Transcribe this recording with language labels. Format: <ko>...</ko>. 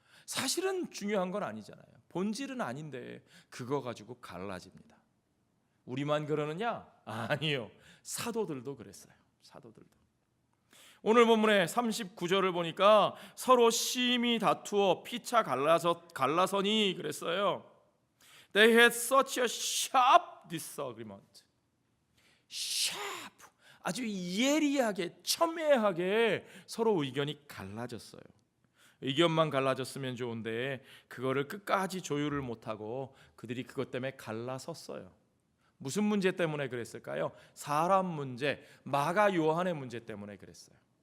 <ko>사실은 중요한 건 아니잖아요. 본질은 아닌데 그거 가지고 갈라집니다. 우리만 그러느냐? 아니요. 사도들도 그랬어요. 사도들도. 오늘 본문의 39절을 보니까 서로 심히 다투어 피차 갈라서니 그랬어요.</ko> <en>They had such a sharp disagreement.</en> <ko>sharp, 아주 예리하게 첨예하게 서로 의견이 갈라졌어요. 의견만 갈라졌으면 좋은데 그거를 끝까지 조율을 못하고 그들이 그것 때문에 갈라섰어요. 무슨 문제 때문에 그랬을까요? 사람 문제, 마가 요한의 문제 때문에 그랬어요.</ko>